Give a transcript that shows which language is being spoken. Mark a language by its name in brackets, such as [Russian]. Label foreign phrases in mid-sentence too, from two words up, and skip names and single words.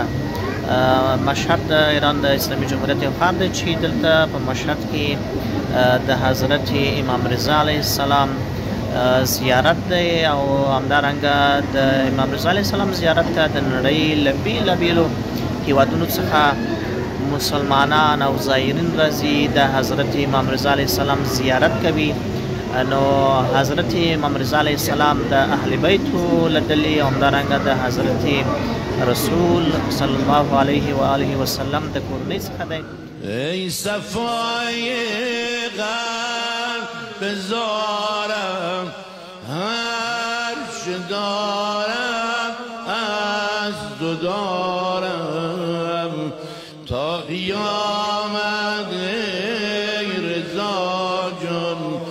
[Pashto] مشهد د ایران د اسلامي جمهوریت یو ښار دی چې دلته په مشهد کې د حضرت امام رضا [Arabic] علیه السلام [Pashto] زیارت دی او همدارنګه د امام رضا [Arabic] علیه السلام [Pashto] زیارت ته د نړۍ له بیلابیلو هیوادونو څخه مسلمانان او زائرین راځي، د حضرت امام رضا [Arabic] علیه السلام [Pashto] زیارت کوي. نو حضرت امام رضا [Arabic] علیه السلام [Pashto] د اهل بیتو له ډلې او همدارنګه د حضرت رسول [Arabic] صلی الله علیه و آله وسلم [Pashto] د کورنۍ څخه دی. [Persian] ای صفای قلب بزارم هر چه دارم از تو دارم تا قیامت ای رضا جان